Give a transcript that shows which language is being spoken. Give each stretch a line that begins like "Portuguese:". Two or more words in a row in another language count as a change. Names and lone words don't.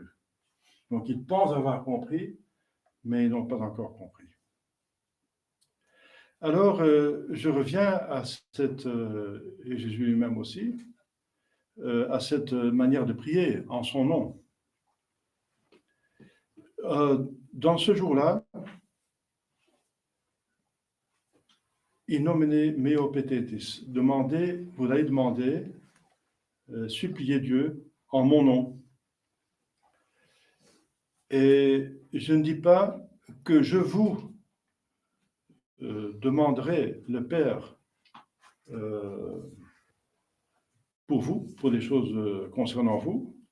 French: Donc, ils pensent avoir compris, mais ils n'ont pas encore compris. Alors, je reviens à cette, et Jésus lui-même aussi, à cette manière de prier en son nom. Dans ce jour-là,
Latin: in nomine meo petetis,
French: vous allez demander, supplier Dieu en mon nom. Et je ne dis pas que je vous demanderai le Père pour vous, pour des choses concernant vous.